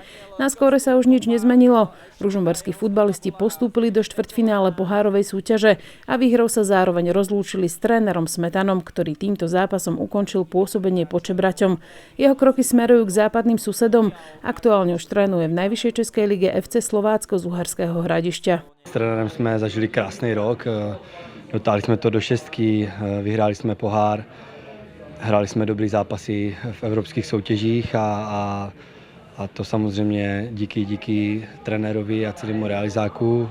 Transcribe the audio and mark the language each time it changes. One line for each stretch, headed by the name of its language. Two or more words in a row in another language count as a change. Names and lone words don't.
Slovak: Na skóre sa už nič nezmenilo. Ružomberskí futbalisti postúpili do štvrťfinále pohárovej súťaže a výhrou sa zároveň rozlúčili s trénerom Smetanom, ktorý týmto zápasom ukončil pôsobenie Počebraťom. Jeho kroky smerujú k západným susedom. Aktuálne už trénuje v najvyššej českej lige FC Slovácko z Uherského Hradišťa.
Czech: S trenérem jsme zažili krásný rok. Dotáhli jsme to do 6, vyhráli jsme pohár. Hráli jsme dobrý zápasy v evropských soutěžích a to samozřejmě díky trenérovi a celému realizáku.